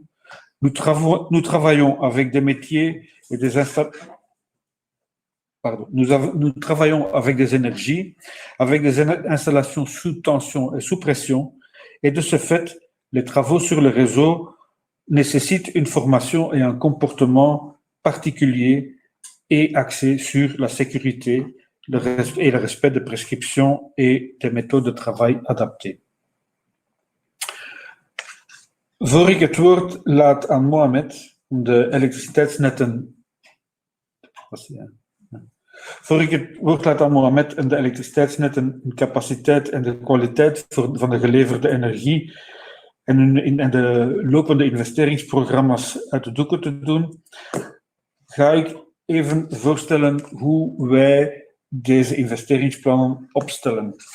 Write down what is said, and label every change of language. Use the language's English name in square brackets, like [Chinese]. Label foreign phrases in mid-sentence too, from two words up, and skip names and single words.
[French] Nous travaillons avec des métiers et des nous travaillons avec des énergies, avec des installations sous tension et sous pression, et de ce fait, les travaux sur le réseau nécessitent une formation et un comportement particulier et axé sur la sécurité et le respect des prescriptions et des méthodes de travail adaptées. [Dutch] Voor ik het woord laat aan Mohamed om de elektriciteitsnetten. Voor ik het woord laat aan Mohamed en de elektriciteitsnetten, de capaciteit en de kwaliteit van de geleverde energie en de lopende investeringsprogramma's uit de doeken te doen, ga ik even voorstellen hoe wij deze investeringsplannen opstellen.